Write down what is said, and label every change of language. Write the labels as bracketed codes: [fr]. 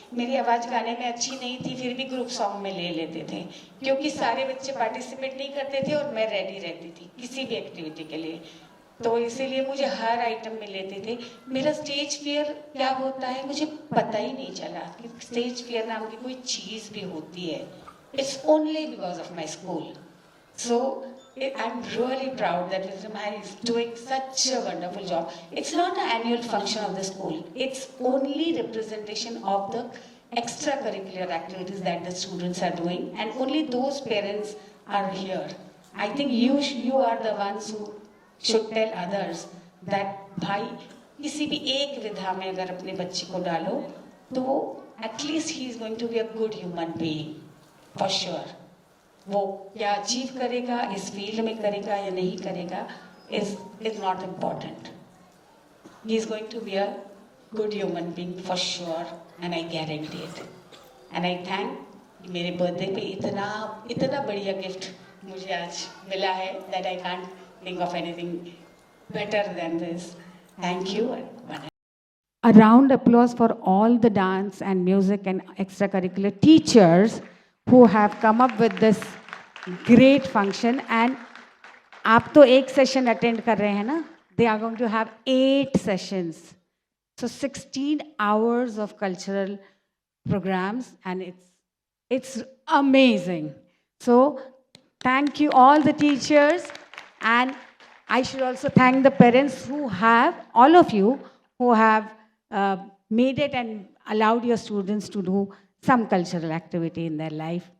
[hi] मेरी आवाज़ गाने में अच्छी नहीं थी फिर भी ग्रुप सॉन्ग में ले लेते थे क्योंकि सारे बच्चे पार्टिसिपेट नहीं करते थे और मैं रेडी रहती थी किसी भी एक्टिविटी के लिए. तो इसीलिए मुझे हर आइटम में लेते थे. मेरा स्टेज फियर क्या होता है मुझे पता ही नहीं चला कि स्टेज फियर नाम की कोई चीज़ भी होती है. [en] It's only because of my school. So I'm really proud that Mr. Mahar is doing such a wonderful job. It's not an annual function of the school. It's only representation of the extracurricular activities that the students are doing, and only those parents are here. I think you are the ones who should tell others that [hi] भाई किसी भी एक विधा में अगर अपने बच्चे को डालो तो [en] at least he is going to be a good human being for sure. [hi] वो क्या अचीव करेगा इस फील्ड में करेगा या नहीं करेगा [en] is not important. He is going to be a good human being for sure, and I guarantee it. And I thank [hi] मेरे बर्थडे पे इतना बढ़िया गिफ्ट मुझे आज मिला है [en] that I can't think of anything better than this. Thank you. A round applause for all the dance and music and extracurricular teachers who have come up with this great function. [hi] And आप तो एक session attend कर रहे हैं ना? [en] They are going to have 8 sessions. So 16 hours of cultural programs, and it's amazing. So thank you all the teachers, and I should also thank the parents who have, all of you, who have made it and allowed your students to do some cultural activity in their life.